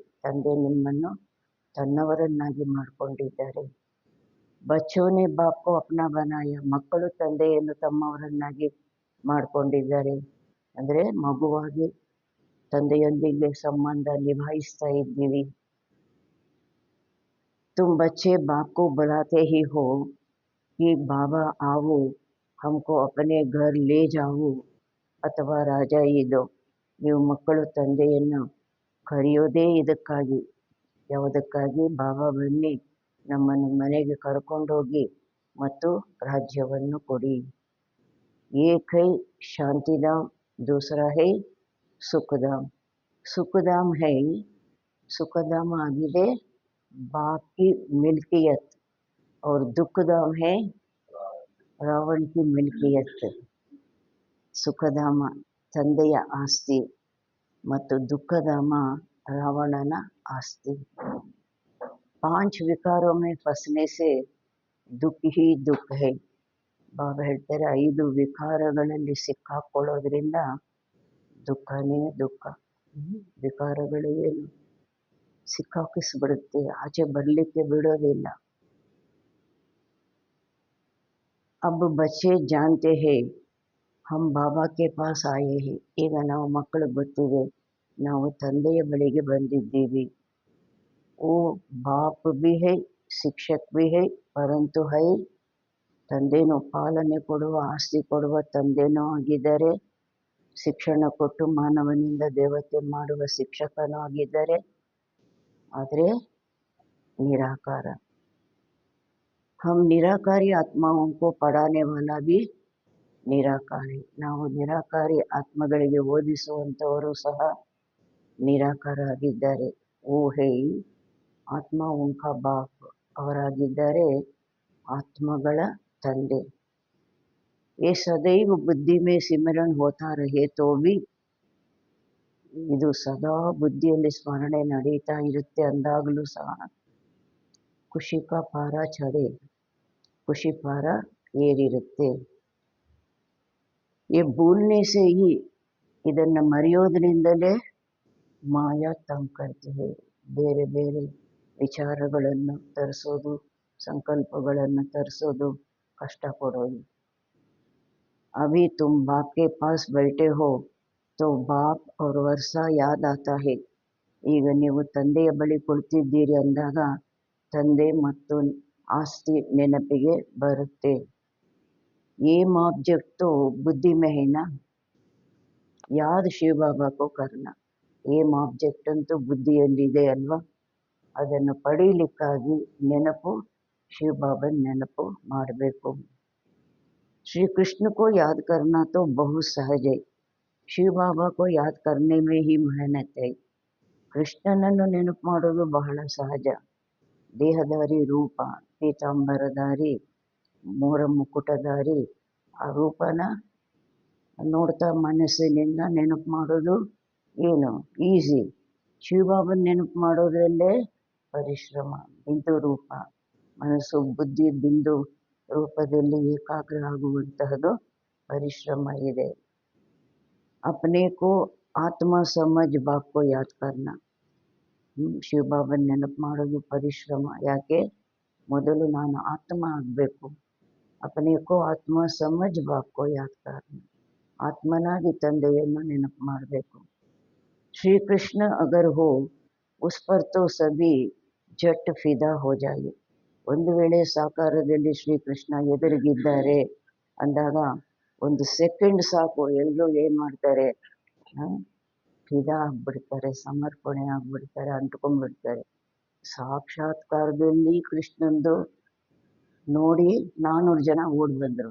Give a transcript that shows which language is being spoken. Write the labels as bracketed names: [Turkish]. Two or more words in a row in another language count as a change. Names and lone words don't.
[Kannada] ತಂದೆ ನಿಮ್ಮನ್ನು ತನ್ನವರನ್ನಾಗಿ ಮಾಡಿಕೊಂಡಿದ್ದಾರೆ. [Hindi] बच्चों ने बाप को अपना बनाया. [Kannada] ಮಕ್ಕಳು ತಂದೆಯನ್ನು ತಮ್ಮವರನ್ನಾಗಿ ಮಾಡಿಕೊಂಡಿದ್ದಾರೆ. ಅಂದರೆ ಮಗುವಾಗಿ ತಂದೆಯೊಂದಿಗೆ ಸಂಬಂಧ ನಿಭಾಯಿಸ್ತಾ ಇದ್ದೀವಿ. [Hindi] तुम बच्चे बाप को बुलाते ही हो कि बाबा आओ हमको अपने घर ले जाओ [Kannada] ಅಥವಾ ರಾಜಾ ಇದೋ. ನೀವು ಮಕ್ಕಳು ತಂದೆಯನ್ನು ಕರೆಯೋದೇ ಇದಕ್ಕಾಗಿ. ಯಾವುದಕ್ಕಾಗಿ? ಬಾಬಾ ಬನ್ನಿ, ನಮ್ಮನ್ನು ಮನೆಗೆ ಕರ್ಕೊಂಡೋಗಿ ಮತ್ತು ರಾಜ್ಯವನ್ನು ಕೊಡಿ. [Hindi] एक है शांतिधाम, दूसरा है सुखधाम. सुखधाम है, [Kannada] ಸುಖಧಾಮ ಆಗಿದೆ [Hindi] बाप की मिल्कियत, और दुखधाम है ರಾವಣ की मिल्कियत. [Kannada] ಸುಖಧಾಮ ತಂದೆಯ ಆಸ್ತಿ ಮತ್ತು ದುಃಖಧಾಮ ರಾವಣನ ಆಸ್ತಿ. [Hindi] 5 विकारों में फँसने से दुःख ही दुःख है. [Kannada] ಬಾಬಾ ಹೇಳ್ತಾರೆ 5 ವಿಕಾರಗಳಲ್ಲಿ ಸಿಕ್ಕಾಕೊಳ್ಳೋದ್ರಿಂದ ದುಃಖನೇ ದುಃಖ. ವಿಕಾರಗಳು ಏನು? ಸಿಕ್ಕಾಕಿಸ್ಬಿಡುತ್ತೆ, ಆಚೆ ಬರಲಿಕ್ಕೆ ಬಿಡೋದಿಲ್ಲ. [Hindi] अब बच्चे जानते हैं हम बाबा के पास आए हैं. [Kannada] ಈಗ ನಾವು ಮಕ್ಕಳು ಗೊತ್ತಿದೆ, ನಾವು ತಂದೆಯ ಬಳಿಗೆ ಬಂದಿದ್ದೀವಿ. [Hindi] वो बाप भी है, ಶಿಕ್ಷಕ್ भी है, परंतु है [Kannada] ತಂದೆನೂ ಪಾಲನೆ ಕೊಡುವ, ಆಸ್ತಿ ಕೊಡುವ ತಂದೆನೂ ಆಗಿದ್ದಾರೆ. ಶಿಕ್ಷಣ ಕೊಟ್ಟು ಮಾನವನಿಂದ ದೇವತೆ ಮಾಡುವ ಶಿಕ್ಷಕನೂ ಆಗಿದ್ದಾರೆ. ಆದರೆ ನಿರಾಕಾರ. [Hindi] हम निराकारी आत्माओं को पढ़ाने वाला भी निराकारी. [Kannada] ನಾವು ನಿರಾಕಾರಿ ಆತ್ಮಗಳಿಗೆ ಓದಿಸುವಂಥವರು ಸಹ ನಿರಾಕಾರ ಆಗಿದ್ದಾರೆ. [Hindi] वो है आत्मा उनका बाप, [Kannada] ಅವರಾಗಿದ್ದಾರೆ ಆತ್ಮಗಳ ತಂದೆ. [Hindi] ये सदैव बुद्धि में सिमरन होता रहे तो भी, [Kannada] ಇದು ಸದಾ ಬುದ್ಧಿಯಲ್ಲಿ ಸ್ಮರಣೆ ನಡೀತಾ ಇರುತ್ತೆ ಅಂದಾಗಲೂ ಸಹ [Hindi] खुशी का पारा चढ़े, [Kannada] ಖುಷಿ ಪಾರ ಏರಿರುತ್ತೆ. [Hindi] ये भूलने से ही, [Kannada] ಇದನ್ನು ಮರೆಯೋದ್ರಿಂದಲೇ ಮಾಯಾ [Hindi] तंग करते है. [Kannada] ಬೇರೆ ಬೇರೆ ವಿಚಾರಗಳನ್ನು ತರಿಸೋದು, ಸಂಕಲ್ಪಗಳನ್ನು ತರಿಸೋದು, ಕಷ್ಟಪಡೋದು. [Hindi] अभी तुम बाप के पास बैठे हो तो बाप और वर्षा याद आता है. [Kannada] ಈಗ ನೀವು ತಂದೆಯ ಬಳಿ ಕುಳಿತಿದ್ದೀರಿ ಅಂದಾಗ ತಂದೆ ಮತ್ತು ಆಸ್ತಿ ನೆನಪಿಗೆ ಬರುತ್ತೆ. [English] aim object [Hindi] ಬುದ್ಧಿ में है ना, याद शिव बाबा को करना. [English] aim object [Kannada] ಅಂತೂ ಬುದ್ಧಿಯಲ್ಲಿದೆ ಅಲ್ವಾ? ಅದನ್ನು ಪಡೀಲಿಕ್ಕಾಗಿ ನೆನಪು, ಶಿವ ಬಾಬನ ನೆನಪು ಮಾಡಬೇಕು. [Hindi] श्री कृष्ण को याद करना तो बहुत सहज है. शिव बाबा को याद करने में ही मेहनत है. [Kannada] ಕೃಷ್ಣನನ್ನು ನೆನಪು ಮಾಡೋದು ಬಹಳ ಸಹಜ. ದೇಹಧಾರಿ ರೂಪ, ಪೀತಾಂಬರಧಾರಿ, ಮೋರ ಮುಕುಟಧಾರಿ, ಆ ರೂಪನ ನೋಡ್ತಾ ಮನಸ್ಸಿನಿಂದ ನೆನಪು ಮಾಡೋದು ಏನು ಈಸಿ. ಶಿವಬಾಬನ ನೆನಪು ಮಾಡೋದ್ರಲ್ಲೇ ಪರಿಶ್ರಮ. ಬಿಂದು ರೂಪ, ಮನಸ್ಸು ಬುದ್ಧಿ ಬಿಂದು ರೂಪದಲ್ಲಿ ಏಕಾಗ್ರ ಆಗುವಂತಹದ್ದು ಪರಿಶ್ರಮ ಇದೆ. [Hindi] अपने को आत्मा समझ बाप को याद करना. [Kannada] ಶಿವಬಾಬನ ನೆನಪು ಮಾಡೋದು ಪರಿಶ್ರಮ. ಯಾಕೆ? ಮೊದಲು ನಾನು ಆತ್ಮ ಆಗಬೇಕು. [Hindi] अपने को आत्मा समझ बाप को याद करना. [Kannada] ಆತ್ಮನಾಗಿ ತಂದೆಯನ್ನು ನೆನಪು ಮಾಡಬೇಕು. [Hindi] श्री कृष्ण अगर हो उस पर तो सभी झट फिदा हो जाए. [Kannada] ಒಂದು ವೇಳೆ ಸಾಕಾರದಲ್ಲಿ ಶ್ರೀಕೃಷ್ಣ ಎದುರಿಗಿದ್ದಾರೆ ಅಂದಾಗ ಒಂದು ಸೆಕೆಂಡ್ ಸಾಕು, ಎಲ್ಲರೂ ಏನು ಮಾಡ್ತಾರೆ, ಫಿದಾ ಆಗ್ಬಿಡ್ತಾರೆ, ಸಮರ್ಪಣೆ ಆಗ್ಬಿಡ್ತಾರೆ, ಅಂಟ್ಕೊಂಡ್ಬಿಡ್ತಾರೆ. ಸಾಕ್ಷಾತ್ಕಾರದಲ್ಲಿ ಕೃಷ್ಣಂದು ನೋಡಿ 400 ಜನ ಓಡಿ ಬಂದರು.